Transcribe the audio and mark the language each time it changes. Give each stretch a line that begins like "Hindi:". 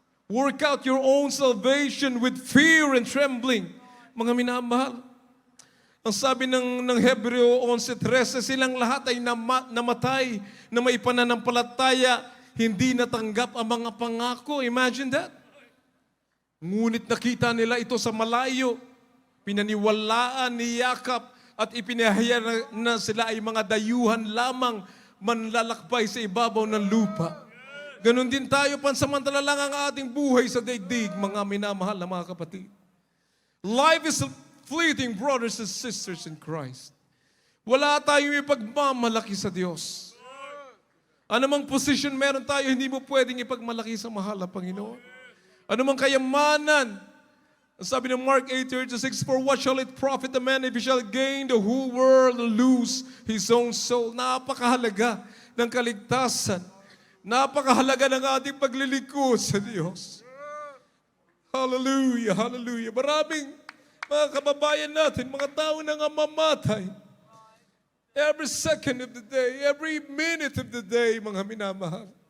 English: Work out your own salvation with fear and trembling.
Filipino: Mga minamahal. Ang sabi ng Hebreo 11:13, silang lahat ay namatay na may pananampalataya, hindi natanggap ang mga pangako.
English: Imagine that.
Filipino: Ngunit nakita nila ito sa malayo. Pinaniwalaan ni Yakap at ipinahayag na sila ay mga dayuhan lamang manlalakbay sa ibabaw ng lupa. Ganon din tayo, pansamantala lang ang ating buhay sa daigdig, mga minamahal na mga kapatid.
English: Life is fleeting, brothers and sisters in Christ.
Filipino: Wala tayong ipagmamalaki sa Diyos. Anumang position meron tayo, hindi mo pwedeng ipagmalaki sa mahal na Panginoon. Anumang kayamanan, sabi ng
English: Mark 8:36, for what shall it profit a man if he shall gain the whole world and lose his own soul?
Filipino: Napakahalaga ng kaligtasan. Napakahalaga ng ating paglilingkod sa Diyos. Hallelujah, hallelujah. Maraming mga kababayan natin, mga tao na nga mamatay.
English: Every second of the day, every minute of the day,
Filipino: mga minamahal.